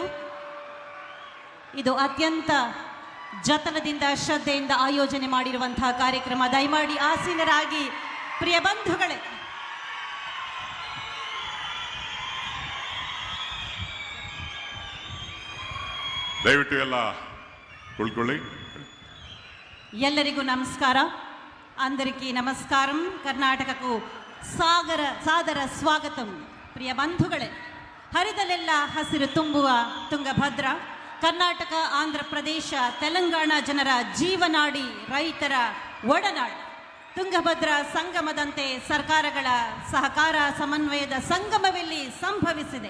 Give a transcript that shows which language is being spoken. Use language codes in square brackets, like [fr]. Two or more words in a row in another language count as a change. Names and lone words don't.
[kn] ಇದು ಅತ್ಯಂತ ಜತನದಿಂದ ಶ್ರದ್ಧೆಯಿಂದ ಆಯೋಜನೆ ಮಾಡಿರುವಂತಹ ಕಾರ್ಯಕ್ರಮ. ದಯಮಾಡಿ ಆಸೀನರಾಗಿ ಪ್ರಿಯ ಬಂಧುಗಳೇ. ದಯವಿಟ್ಟು ಎಲ್ಲ ಕುಳ್ಕೊಳ್ಳಿ. ಎಲ್ಲರಿಗೂ ನಮಸ್ಕಾರ. [te] అందరికీ నమస్కారం. కర్ణాటకకు సాదర స్వాగతం. [kn] ಪ್ರಿಯ ಬಂಧುಗಳೇ, ಹರಿದಲೆಲ್ಲ ಹಸಿರು ತುಂಬುವ ತುಂಗಭದ್ರ ಕರ್ನಾಟಕ, ಆಂಧ್ರ ಪ್ರದೇಶ, ತೆಲಂಗಾಣ ಜನರ ಜೀವನಾಡಿ, ರೈತರ ಒಡನಾಡು. ತುಂಗಭದ್ರಾ ಸಂಗಮದಂತೆ ಸರ್ಕಾರಗಳ ಸಹಕಾರ ಸಮನ್ವಯದ ಸಂಗಮವೆಲ್ಲಿ ಸಂಭವಿಸಿದೆ.